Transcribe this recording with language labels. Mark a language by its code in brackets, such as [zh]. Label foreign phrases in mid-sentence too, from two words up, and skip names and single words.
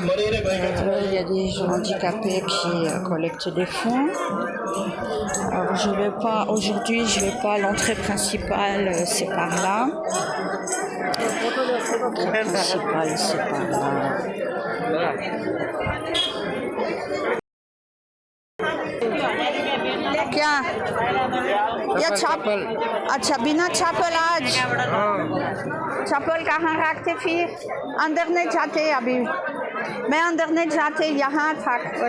[fr] Il y a des gens handicapés qui collectent des fonds. Alors je vais vais pas aujourd'hui, je vais pas. L'entrée principale, c'est par là. L'entrée principale, c'est par là. [hi] क्या या अच्छा बिना चप्पल आज चप्पल कहाँ रखते फिर अंदर नहीं जाते अभी मैं अंदर नहीं जाते यहाँ तक बस